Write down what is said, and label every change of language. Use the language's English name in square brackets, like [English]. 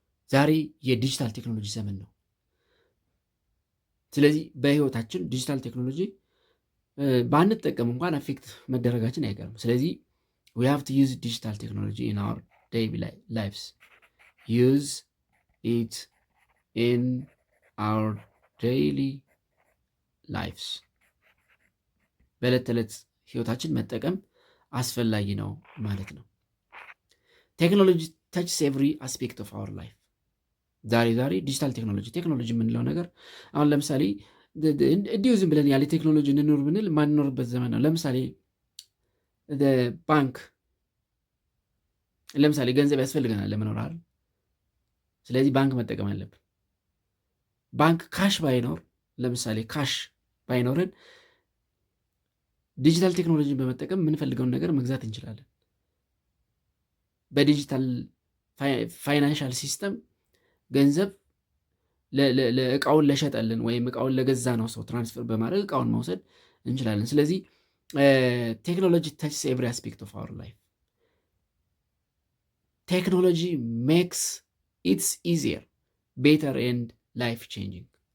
[Amharic] ዛሬ የዲጂታል ቴክኖሎጂ ዘመን ነው። ስለዚህ በህይወታችን ዲጂታል ቴክኖሎጂ ባንጠቀም እንኳን አፌክት መደረጋችን አይቀርም። ስለዚህ [English] we have to use digital technology in our daily lives. Use it in our daily lives. [Amharic] በዕለት ተዕለት ህይወታችን መጠቀም አስፈላጊ ነው ማለት ነው። ቴክኖሎጂ [English] touches every aspect of our life. [Amharic] ዛሬ ዲጂታል ቴክኖሎጂ የምንለው ነገር አሁን ለምሳሌ እንዲሁ ዝም ብለን ያለ ቴክኖሎጂ እንኖር ብንል ማንኖርበት ዘመን ነው። ለምሳሌ ባንክ፣ ለምሳሌ ገንዘብ ያስፈልገናል ለመኖር አይደል? ስለዚህ ባንክ መጠቀም አለብን። ባንክ ካሽ ባይኖር፣ ለምሳሌ ካሽ ባይኖርን ዲጂታል ቴክኖሎጂን በመጠቀም የምንፈልገውን ነገር መግዛት እንችላለን። በዲጂታል ፋይናንሻል ሲስተም ገንዘብ እቃውን ለሸጠልን ወይም እቃውን ለገዛ ነው ሰው ትራንስፈር በማድረግ እቃውን መውሰድ እንችላለን። ስለዚህ ቴክኖሎጂ [English] touches every aspect of our life. Technology makes it easier, better and life changing.